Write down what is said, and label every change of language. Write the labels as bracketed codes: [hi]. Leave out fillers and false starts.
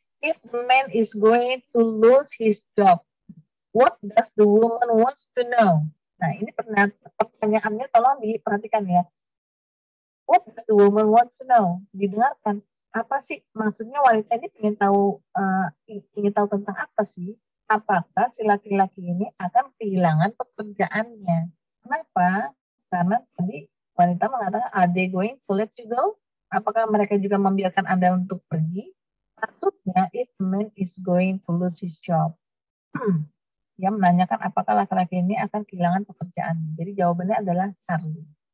[en] If the man is going to lose his job, what does the woman wants to know? [id] Nah, ini pertanyaannya tolong diperhatikan ya. [en] What does the woman want to know? [id] Didengarkan. Apa sih maksudnya wanita ini ingin tahu tentang apa sih? Apakah si laki-laki ini akan kehilangan pekerjaannya? Kenapa? Karena tadi wanita mengatakan, [en] are they going to let you go? [id] Apakah mereka juga membiarkan Anda untuk pergi? Maksudnya, [en] if the man is going to lose his job. [id] Dia menanyakan apakah laki-laki ini akan kehilangan pekerjaannya. Jadi jawabannya adalah Charlie.